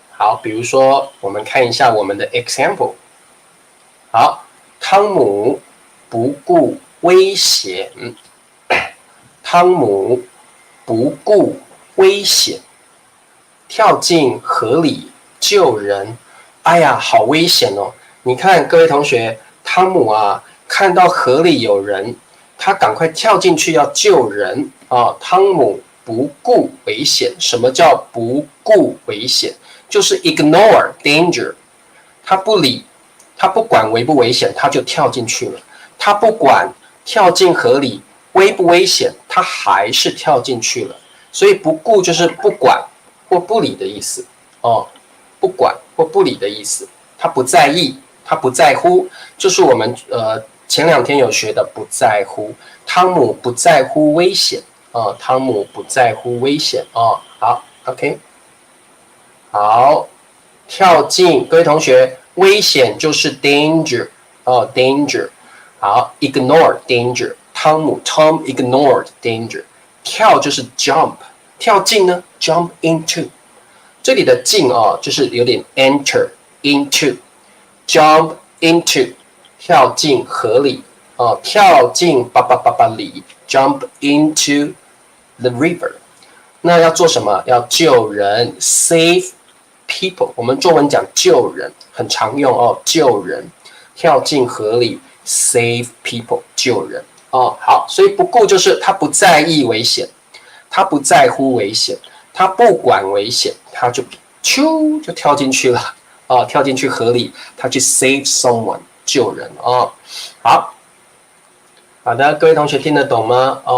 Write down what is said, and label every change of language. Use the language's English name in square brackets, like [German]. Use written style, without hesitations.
[Chinese] 好，比如说我们看一下我们的 example。好，汤姆不顾危险，汤姆不顾危险，跳进河里救人。哎呀，好危险哦！你看各位同学，汤姆啊，看到河里有人。他赶快跳进去要救人汤姆不顾危险。什么叫不顾危险？就是 [English] ignore danger。 [Chinese] 他不理，他不管危不危险，他就跳进去了。他不管跳进河里危不危险，他还是跳进去了。所以不顾就是不管或不理的意思不管或不理的意思。他不在意，他不在乎，就是我们前2天有学的不在乎。汤姆不在乎危险汤姆不在乎危险哦。好 ，OK， 好，跳进，各位同学，危险就是 danger 哦 ，danger。好 [English] ，ignore danger， Tom ignored danger。 [Chinese] 跳就是 jump， 跳进呢 jump into。这里的进就是有点 enter into。jump into 跳进河里跳进里 [English] jump into the river。 [Chinese] 那要做什么？要救人 [English] save people。 [Chinese] 我们中文讲救人很常用救人，跳进河里 [English] save people [Chinese] 救人好，所以不顾就是他不在意危险，他不在乎危险，他不管危险，他就跳进去了跳进去河里，他去 [English] save someone [Chinese] 救人好的，各位同学听得懂吗？